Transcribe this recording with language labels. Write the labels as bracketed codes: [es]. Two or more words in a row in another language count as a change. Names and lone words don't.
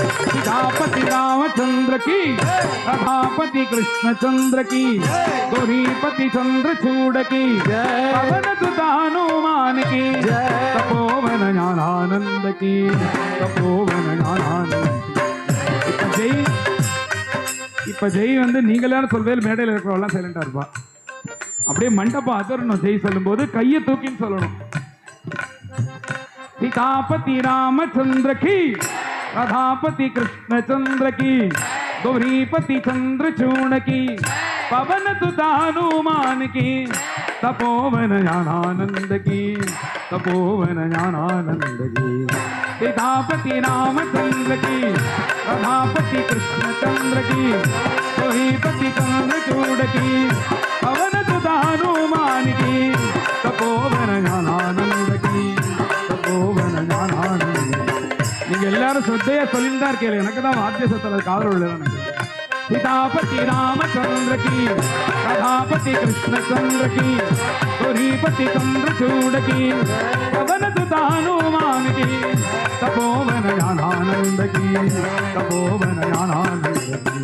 [hi] सीतापति रामचंद्र की राधापति कृष्णचंद्र की गौरीपति चंद्रचूड़ की पवन सुत हनुमान की तपोवन ज्ञानानंद की तपोवन ज्ञानानंद। [ta] இப்ப ஜெய் வந்து நீங்களான சொல்வேல் மேடையில் இருக்கிறவெல்லாம் சைலண்டா இருப்பா. அப்படியே மண்டபம் அதிரணும் ஜெய் சொல்லும்போது கையை தூக்கின்னு சொல்லணும். [hi] सीतापति रामचंद्र की राधापति कृष्णचंद्र की गौरीपति चंद्रचूड़ की पवन सुत हनुमान की तपोवन ज्ञानानंद की तपोवन ज्ञानानंद की। सीतापति रामचंद्र की राधापति कृष्णचंद्र की गौरीपति चंद्रचूड़ की पवन सुत हनुमान की तपोवन ज्ञानानंद की तपोवन ज्ञानानंद। [ta] நீங்க எல்லாரும் ஸ்ரத்தையா சொல்லிட்டு தான் இருக்கீங்க. எனக்கு தான் வாத்திய சத்தல காதல் உள்ளது. [hi] सीतापति रामचंद्र की राधापति कृष्णचंद्र की गौरीपति चंद्रचूड़ की पवन सुत हनुमान की तपोवन ज्ञानानंद की तपोवन ज्ञानानंद की।